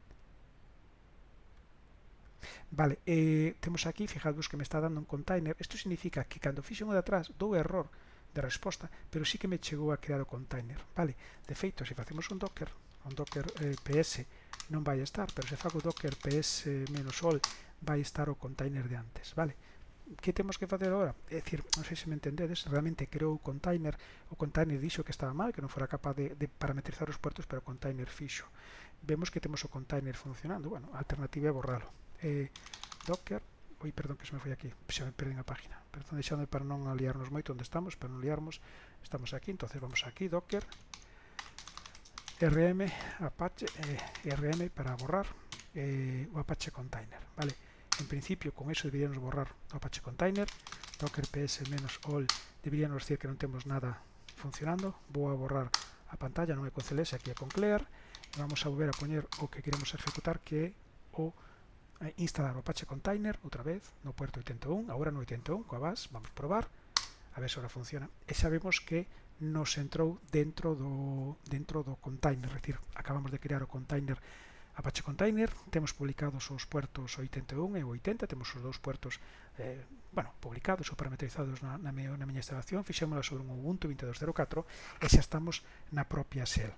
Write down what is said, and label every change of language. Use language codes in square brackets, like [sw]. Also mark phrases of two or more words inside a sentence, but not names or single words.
[gl] Vale, temos aquí, fijadvos que me está dando un container. Isto significa que cando fixen o de atrás dou error de resposta, pero sí que me chegou a crear o container. Vale, de feito, se facemos un docker ps non vai estar, pero se fago docker ps-all vai estar o container de antes. Vale, que temos que facer agora? É dicir, non sei se me entendedes, realmente creou o container dixo que estaba mal, que non fora capaz de parametrizar os puertos, pero o container fixo. Vemos que temos o container funcionando. Bueno, a alternativa é borralo. Docker, perdón que se me foi aquí, se me perdín a página, perdón, deixando para non liarnos moito onde estamos, para non liarmos, estamos aquí, entonces vamos aquí, docker rm apache rm para borrar o apache container, vale. En principio con eso deberíamos borrar o apache container, docker ps-all deberíamos decir que non temos nada funcionando. Vou a borrar a pantalla, non é con cls, aquí é con clear, e vamos a volver a poñer o que queremos ejecutar, que é o instalar o Apache Container outra vez no puerto 81, agora no 81 coa base, vamos probar a ver se agora funciona, e sabemos que nos entrou dentro do container, é dicir, acabamos de crear o container Apache Container, temos publicados os puertos 81 e 80, temos os dous puertos publicados ou parametrizados na miña instalación, fixémola sobre un Ubuntu 22.04 e xa estamos na propia shell.